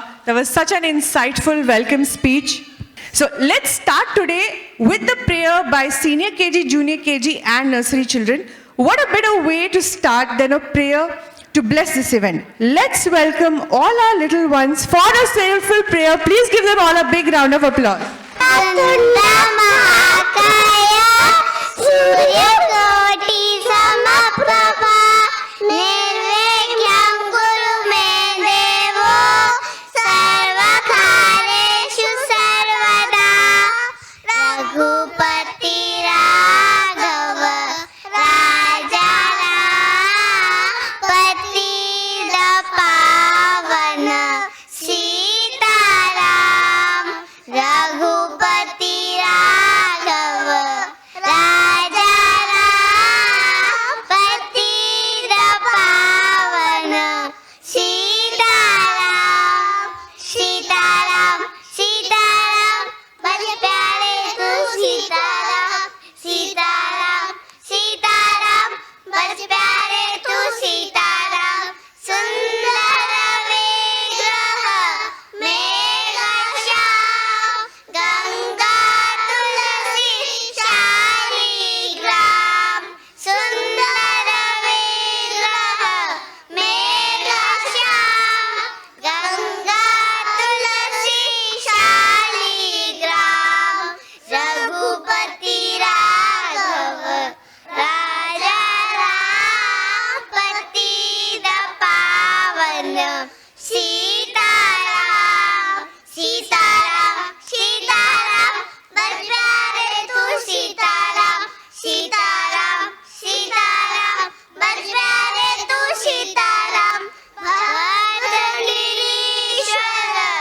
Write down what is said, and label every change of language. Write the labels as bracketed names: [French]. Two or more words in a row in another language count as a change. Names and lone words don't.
[English] That was such an insightful welcome speech. So let's start today with the prayer by senior KG, junior KG, and nursery children. What a better way to start than a prayer to bless this event. Let's welcome all our little ones for a soulful prayer. Please give them all a big round of applause. [Sanskrit] सूर्यकोटि समप्रभा निर्विघ्नं कुरु मे देवो सर्वकार्येषु सर्वदा [Hindi] रघुपति राघव राजा पतित पावन सीताराम रघुपति राघव राजा पतित पावन सीताराम सीताराम सीताराम बड़े प्यारे तू सीताराम सीताराम सीताराम बड़े प्यारे तू सीताराम सुंदर विग्रह मेघश्याम गंगा तुलसी शालिग्राम सुंदर विग्रह मेघश्याम गंगा तुलसी शालिग्राम रघुपति राघव राजा पतित पावन सीताराम सीताराम सीताराम बड़े प्यारे तू सीताराम सीताराम सीताराम बड़े प्यारे तू सीताराम भद्रगिरीश्वर